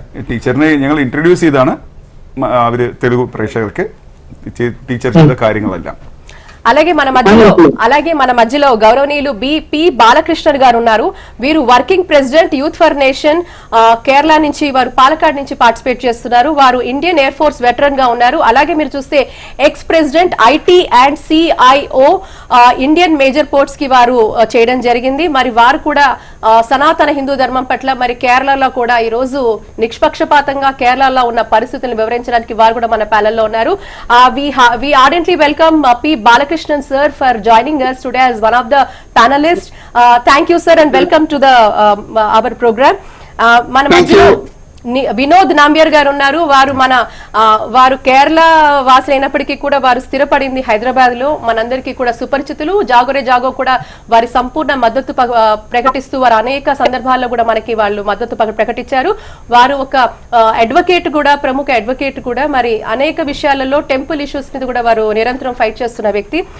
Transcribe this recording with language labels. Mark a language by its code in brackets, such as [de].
[ml] ടീച്ചറിനെ ഞങ്ങൾ ഇൻട്രൊഡ്യൂസ് ചെയ്താണ് അവർ తెలుగు പ്രേക്ഷകർക്ക് ടീച്ചർ ചെയ്ത കാര്യങ്ങളെല്ലാം. [te] అలాగే మన మధ్యలో గౌరవనీయులు బి బాలకృష్ణన్ గారు ఉన్నారు. వీరు working president youth for nation Kerala నుంచి, వారు పాలకాడ్ నుంచి పార్టిసిపేట్ చేస్తున్నారు. వారు ఇండియన్ ఎయిర్ ఫోర్స్ వెటరన్ గా ఉన్నారు. అలాగే మీరు చూస్తే ex president IT and CIO Indian major ports కి వారు చేయడం జరిగింది. మరి వారు కూడా సనాతన హిందూ ధర్మం పట్ల మరి కేరళలో కూడా ఈ రోజు నిష్పక్షపాతంగా కేరళలో ఉన్న పరిస్థితులను వివరించడానికి వారు కూడా మన ప్యానెల్లో ఉన్నారు. [en] We ardently welcome P Balakrishnan sir for joining us today as one of the panelists. Thank you sir and welcome to the our program. [te] మన మధ్యలో వినోద్ నాంబియర్ గారు ఉన్నారు. వారు కేరళ వాసి అయినప్పటికీ కూడా వారు స్థిరపడింది హైదరాబాద్ లో, మనందరికీ కూడా సుపరిచితులు. జాగోరే జాగో కూడా వారి సంపూర్ణ మద్దతు ప్రకటిస్తూ వారు అనేక సందర్భాల్లో కూడా మనకి వాళ్ళు మద్దతు ప్రకటించారు. వారు ఒక అడ్వకేట్ కూడా, ప్రముఖ అడ్వకేట్ కూడా. మరి అనేక విషయాలలో టెంపుల్ ఇష్యూస్ మీద కూడా వారు నిరంతరం ఫైట్ చేస్తున్న వ్యక్తి.